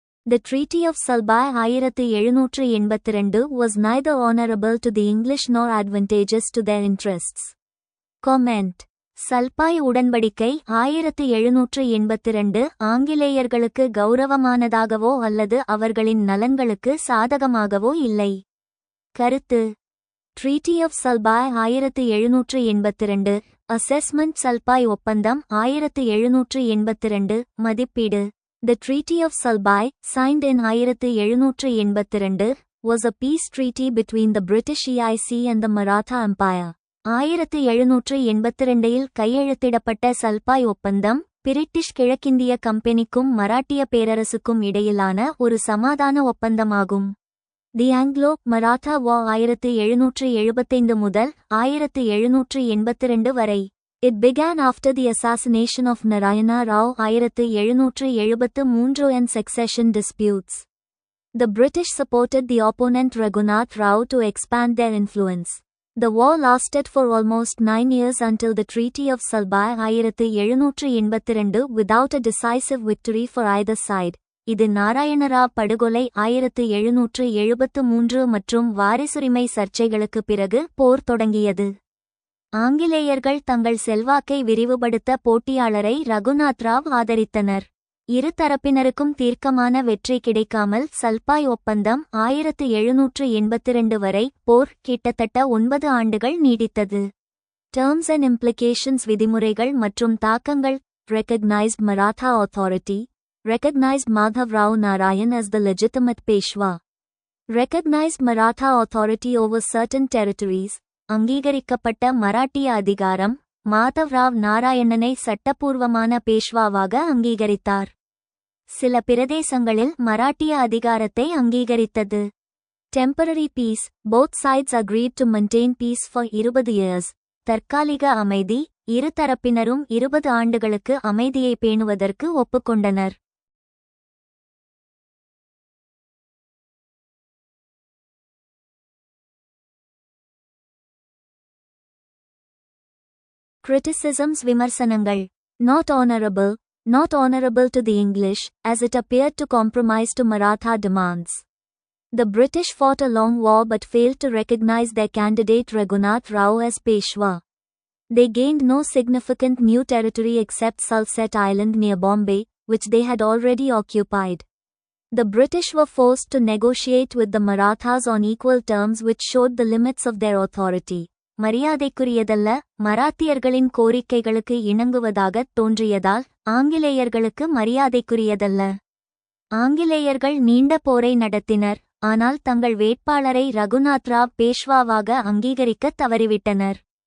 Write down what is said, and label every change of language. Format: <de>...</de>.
<en>The Treaty of Salbai 1782 was neither honorable to the English nor advantageous to their interests. Comment.</en> <ta>சல்பாய் உடன்படிக்கை 1782 ஆங்கிலேயர்களுக்கு கௌரவமானதாகவோ அல்லது அவர்களின் நலன்களுக்கு சாதகமாகவோ இல்லை. கருத்து.</ta> <en>Treaty of Salbai 1782 assessment.</en> <ta>சல்பாய் ஒப்பந்தம் 1782 மதிப்பீடு.</ta> <en>The Treaty of Salbai, signed in 1782, was a peace treaty between the British EIC and the Maratha Empire.</en> <ta>1782 கையெழுத்திடப்பட்ட சல்பாய் ஒப்பந்தம் பிரிட்டிஷ் கிழக்கிந்திய கம்பெனிக்கும் மராட்டிய பேரரசுக்கும் இடையிலான ஒரு சமாதான ஒப்பந்தமாகும்.</ta> <en>the Anglo Maratha war</en> <ta>1775 முதல் 1782 வரை.</ta> <en>It began after the assassination of Narayana Rao 1773 and succession disputes. The British supported the opponent Raghunath Rao to expand their influence. The war lasted for almost 9 years until the Treaty of Salbai 1782 without a decisive victory for either side.</en> <ta>இது நாராயணராவ் படுகொலை 1773 மற்றும் வாரிசுரிமை சர்ச்சைகளுக்கு பிறகு போர் தொடங்கியது. ஆங்கிலேயர்கள் தங்கள் செல்வாக்கை விரிவுபடுத்த போட்டியாளரை ரகுநாத் ராவ் ஆதரித்தனர். இரு தரப்பினருக்கும் தீர்க்கமான வெற்றி கிடைக்காமல் சல்பாய் ஒப்பந்தம் 1782 வரை போர் கிட்டத்தட்ட 9 ஆண்டுகள் நீடித்தது.</ta> <en>Terms and implications.</en> <ta>விதிமுறைகள் மற்றும் தாக்கங்கள்.</ta> <en>Recognized Maratha authority. Recognized Madhav Rao Narayan as the legitimate Peshwa. Recognized Maratha authority over certain territories.</en> <ta>அங்கீகரிக்கப்பட்ட மராட்டிய அதிகாரம். மாதவ்ராவ் நாராயணனை சட்டப்பூர்வமான பேஷ்வாவாக அங்கீகரித்தார். சில பிரதேசங்களில் மராட்டிய அதிகாரத்தை அங்கீகரித்தது.</ta> <en>Temporary peace. Both sides agreed to maintain peace for 20 years.</en> <ta>தற்காலிக அமைதி. இரு தரப்பினரும் 20 ஆண்டுகளுக்கு அமைதியை பேணுவதற்கு ஒப்புக்கொண்டனர்.</ta> <en>Criticisms.</en> <ta>விமர்சனங்கள்.</ta> <en>Not honorable. Not honorable to the English, as it appeared to compromise to Maratha demands. The British fought a long war but failed to recognize their candidate Raghunath Rao as Peshwa. They gained no significant new territory except Salsette Island near Bombay, which they had already occupied. The British were forced to negotiate with the Marathas on equal terms, which showed the limits of their authority.</en> <ta>மரியாதைக்குரியதல்ல. மராத்தியர்களின் கோரிக்கைகளுக்கு இணங்குவதாகத் தோன்றியதால் ஆங்கிலேயர்களுக்கு மரியாதைக்குரியதல்ல. ஆங்கிலேயர்கள் நீண்ட போரை நடத்தினர், ஆனால் தங்கள் வேட்பாளரை ரகுநாத் ராவ் பேஷ்வாவாக அங்கீகரிக்கத் தவறிவிட்டனர்.</ta>